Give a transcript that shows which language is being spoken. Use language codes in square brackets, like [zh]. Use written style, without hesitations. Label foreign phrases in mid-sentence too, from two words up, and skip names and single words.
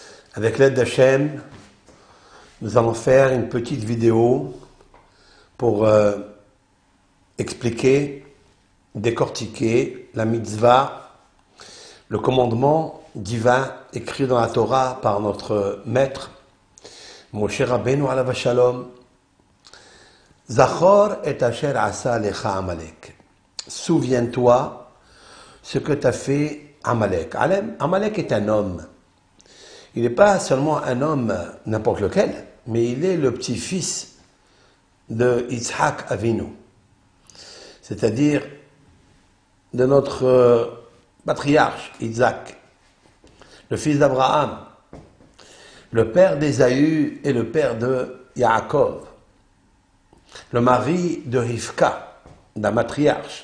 [fr] Avec l'aide d'Hachem, nous allons faire une petite vidéo pour expliquer, décortiquer la mitzvah, le commandement divin écrit dans la Torah par notre maître, [he] משה רבינו עליו השלום. זכור את אשר עשה לך עמלק. [fr] Souviens-toi ce que t'a fait Amalek. Amalek est un homme. Il n'est pas seulement un homme n'importe lequel, mais il est le petit-fils de Yitzhak Avinu, c'est-à-dire de notre patriarche Isaac, le fils d'Abraham, le père d'Ésaü et le père de Yaakov, le mari de Rivka, la matriarche.